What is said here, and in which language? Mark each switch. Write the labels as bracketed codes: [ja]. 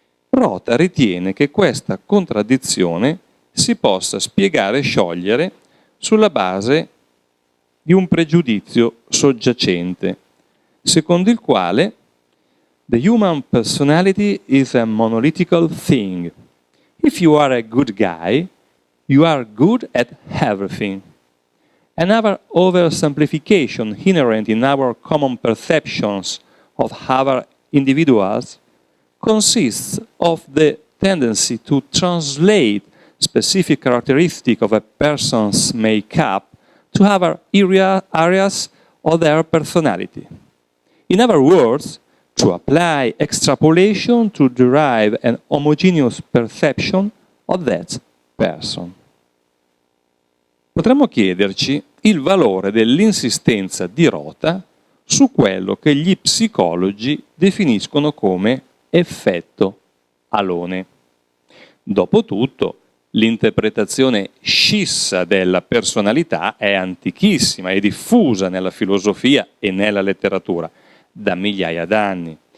[it] Rota ritiene che questa contraddizione si possa spiegare e sciogliere sulla base di un pregiudizio soggiacente, secondo il quale [en] the human personality is a monolithical thing. If you are a good guy, you are good at everything. Another oversimplification inherent in our common perceptions of other individuals consists of the tendency to translate specific characteristics of a person's makeup to other areas of their personality. In other words, to apply extrapolation to derive an homogeneous perception of that person. [it] Potremmo chiederci il valore dell'insistenza di Rota su quello che gli psicologi definiscono come effetto alone. Dopotutto, l'interpretazione scissa della personalità è antichissima e diffusa nella filosofia e nella letteratura da migliaia d'anni.